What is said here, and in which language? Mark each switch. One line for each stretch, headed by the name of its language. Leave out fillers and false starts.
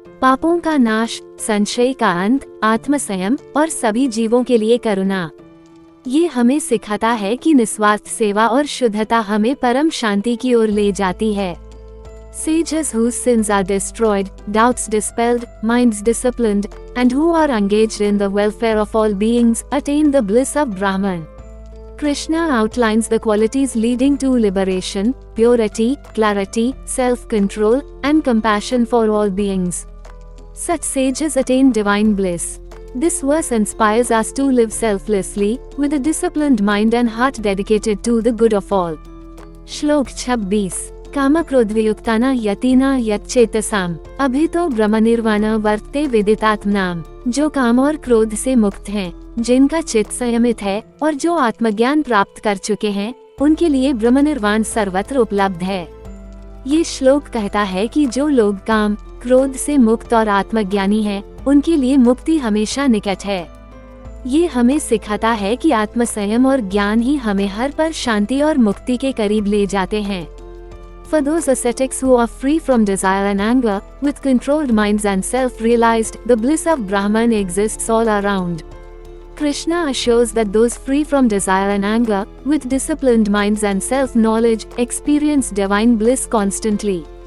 Hindi: पापों का नाश, संशय का अंत, आत्मसंयम और सभी जीवों के लिए करुणा। ये हमें सिखाता है कि निस्वार्थ सेवा और शुद्धता हमें परम शांति की ओर ले जाती है।
English: Sages whose sins are destroyed, doubts dispelled, minds disciplined, and who are engaged in the welfare of all beings, attain the bliss of Brahman. Krishna outlines the qualities leading to liberation, purity, clarity, self-control, and compassion for all beings. Such sages attain divine bliss. This verse inspires us to live selflessly, with a disciplined mind and heart dedicated to the good of all.
Sanskrit: श्लोक 26 कामक्रोधवियुक्ताना यतिना यच्चेतसाम अभितो ब्रह्मनिर्वाण वर्तते विदितात्मनाम।
Hindi: जो काम और क्रोध से मुक्त हैं, जिनका चित्त संयमित है और जो आत्मज्ञान प्राप्त कर चुके हैं, उनके लिए ब्रह्मनिर्वाण सर्वत्र उपलब्ध है। ये श्लोक कहता है कि जो लोग काम, क्रोध से मुक्त और आत्मज्ञानी हैं, उनके लिए मुक्ति हमेशा निकट है। ये हमें सिखाता है कि आत्मसंयम और ज्ञान ही हमें हर पल शांति और मुक्ति के करीब ले जाते हैं।
English: For those ascetics who are free from desire and anger, with controlled minds and self-realized, the bliss of Brahman exists all around. Krishna assures that those free from desire and anger, with disciplined minds and self-knowledge, experience divine bliss constantly.